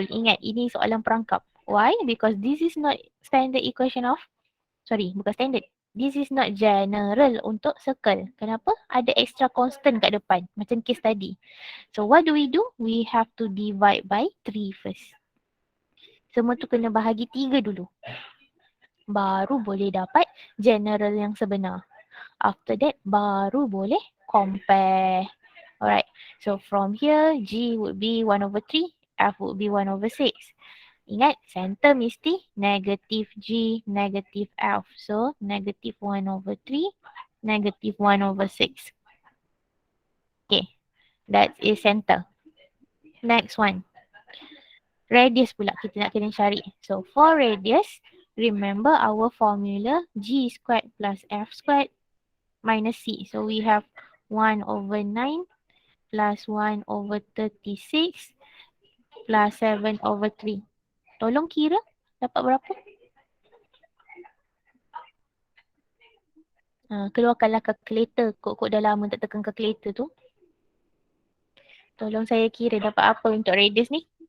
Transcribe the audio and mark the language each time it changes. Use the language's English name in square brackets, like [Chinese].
[Malay] Ingat, ini soalan perangkap. [English] Why? Because this is not standard equation of, [Malay] bukan standard. [English] This is not general untuk circle. [Malay] Kenapa? Ada extra constant kat depan. Macam case tadi. [English] So, what do? We have to divide by 3 first. [Malay] Semua tu kena bahagi 3 dulu. Baru boleh dapat general yang sebenar. [English] After that, [Malay] baru boleh compare. [English] Alright, so from here, G would be 1 over 3, F would be 1 over 6. [Malay] Ingat, center mesti negative G, negative F. [English] So, negative 1 over 3, negative 1 over 6. Okay, that is center. Next one. [Malay] Radius pula kita nak kena cari. [English] So, for radius, remember our formula G squared plus F squared minus C. So, we have 1 over 9 plus 1 over 36 plus 7 over 3. [Malay] Tolong kira dapat berapa? Keluarkanlah kalkulator. Kok dah lama tak tekan kalkulator tu. Tolong saya kira dapat apa untuk radius ni.